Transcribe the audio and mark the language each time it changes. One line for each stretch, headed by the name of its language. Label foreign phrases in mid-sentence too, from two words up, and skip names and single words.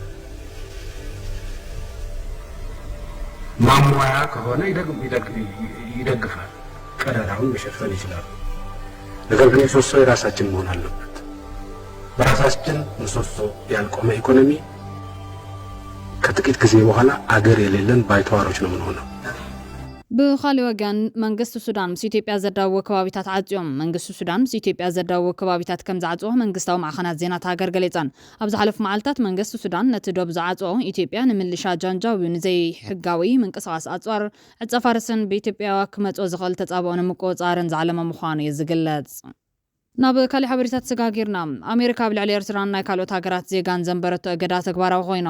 Amharic: ማሟያ ከሆነ ይደግፋል፣ ቀዳዳውን መሸፈን ይችላል። ነገር ግን ምሰሶ የራሳችን መሆን አለበት። በራሳችን ምሰሶ ያልቆመ ኢኮኖሚ ከጥቂት ጊዜ በኋላ አገር የሌለን ባይተዋሮች ነው የምንሆነው።
Tigrinya: ብኻልእ ወገን መንግስቲ ሱዳን ምስ ኢትዮጵያ ዘዳወ ከባቢታት ዓጽዮም መንግስቲ ሱዳን ምስ ኢትዮጵያ ዘዳወ ከባቢታት ከም ዝዓጽዎ መንግስታዊ ማዕኸናት ዜናታት ሃገር ገሊፀን ኣብ ዝሓለፉ መዓልትታት መንግስቲ ሱዳን ነቲ ዶብ ዝዓጽዎ ኢትዮጵያ ንምልሻ ጃንጃዊ ንዘይ ሕጋዊ ምንቅስቓስ ኣጽዋር ዕፀ ፋርስን ብኢትዮጵያ ክመጽኦ ዝኽእል ተጻብኦ ንምቁፅጻርን ዝዓለመ ምዃኑ እዩ ዝግለጽ። ናብ ካሊእ ሓበሬታት ሰጋጊርና ኣሜሪካ ብልዕሊ ኤርትራን ናይ ካልኦት ሃገራት ዜጋን ዘንበረቶ እገዳ ተግባራዊ ኮይኖም